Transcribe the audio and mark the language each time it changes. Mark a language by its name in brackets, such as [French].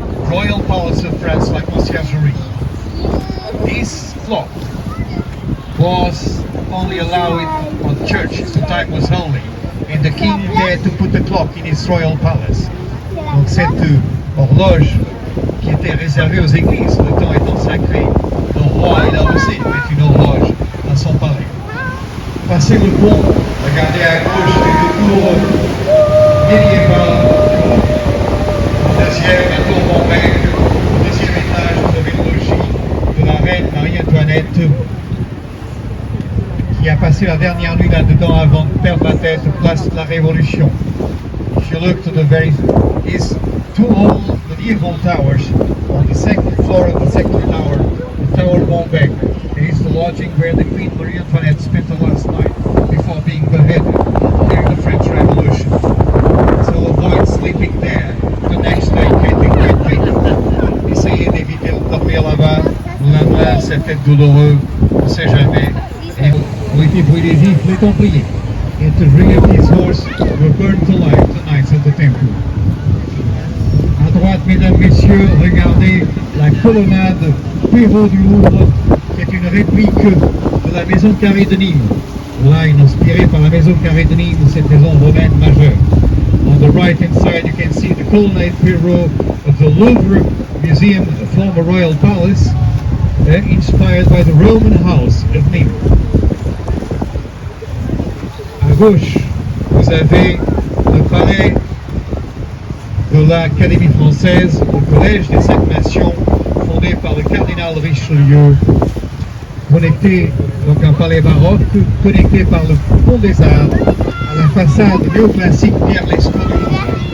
[English] Royal Palace of France, like Conciergerie. This clock was only allowed on church, the time was holy, and the king dared to put the clock in his royal palace. [French] Donc cette horloge qui était réservée aux églises, le temps étant sacré, le roi il a aussi met une horloge dans son palais. Passez le pont, regardez à gauche les deux tours médiévales. Deuxième, la tour Montbert. Au deuxième étage, vous avez le logis de la reine Marie-Antoinette qui a passé la dernière nuit là-dedans avant de perdre la tête place de la Révolution. [English] If you look to the these two old medieval towers on the second floor of the second tower, the Tower Montbert. It is the lodging where the Queen Marie Antoinette spent the last night before being beheaded during the French Revolution. So avoid sleeping there. The next day can be quite painful. [French] Essayez d'éviter de dormir là-bas. Le lendemain, c'est peut-être douloureux, on ne sait jamais. Et ont été brûlés vifs les Templiers. [English] And the three of his horse were burned alive the Knights of the Temple. [French] À droite, mesdames, messieurs, regardez la colonnade Perrault du Louvre, qui est une réplique de la maison carrée de Nîmes. Là, inspirée par la maison carrée de Nîmes, cette maison romaine majeure. [English] On the right-hand side, you can see the colonnade Perrault of the Louvre Museum, a former royal palace, inspired by the Roman house of Nîmes. [French] À gauche, vous avez le palais de l'Académie française, le collège des Cinq Nations, fondé par le cardinal Richelieu, connecté, donc un palais baroque, connecté par le pont des Arts à la façade néoclassique Pierre Lescot du Louvre.